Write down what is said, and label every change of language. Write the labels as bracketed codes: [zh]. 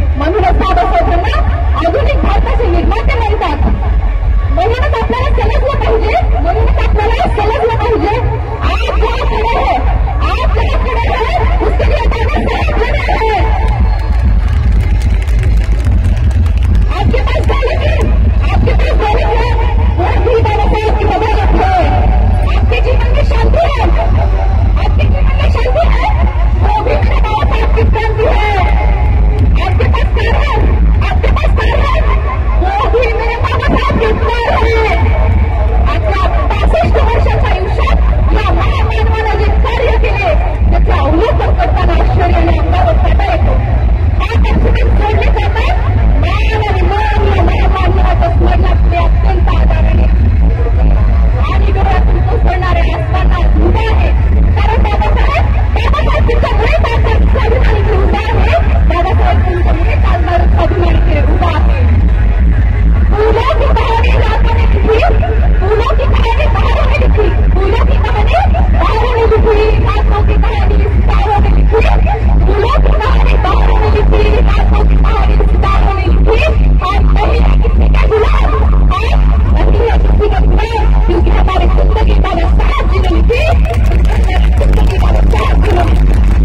[mr] म्हणूनच बाबासाहेबांना आधुनिक भारताचे निर्माते म्हणतात. म्हणूनच आपल्याला समजलं पाहिजे, म्हणूनच आपल्याला समजलं पाहिजे आज ज्याकडे आहे, आज ज्याकडे आहे [hi] उसके लिए बाबासाहेब लढे हैं. आपके पास दौलत है, आपके पास दौलत है, वो भी बाबासाहेब की बदौलत है. आपके जीवन में शांति है, आपके जीवन में शांति है, वो भी बाबासाहेब की क्रांति है. आपके पास कार है, आपके पास कार है, वो भी मेरे बाबासाहेब के उपकार है. [mr] आपल्या 65 वर्षाच्या आयुष्यात या महामानवाने जे कार्य केले त्याचा अवलोकन करताना आश्चर्याने अंगावर काटा येतो. हात ऑक्सिजन सोडले जातात, मान आणि मन या महामानवाच्या स्मरणात ते अत्यंत आदराने आणि डोळ्यातून कोसळणाऱ्या असताना उभा आहे. कारण बाबासाहेब तुमच्यामुळे स्वाभिमानी उभा आहे. बाबासाहेब तुमच्यामुळे चालणार स्वाभिमानी उभा आहे. [hi] फूलों की कहानी रातों ने लिखी, फूलों की कहानी बहारों ने लिखी, फूलों की कहानी बहारों ने लिखी, रातों की कहानी सितारों ने लिखी, फूलों की कहानी बहारों ने लिखी, रातों की कहानी सितारों ने लिखी. आज नहीं है किसी का गुलाम, आज नहीं है किसी का गुलाम, क्योंकि हमारी जिंदगी बाबासाहेब जी ने लिखी, जिंदगी बाबासाहेब जी ने लिखी.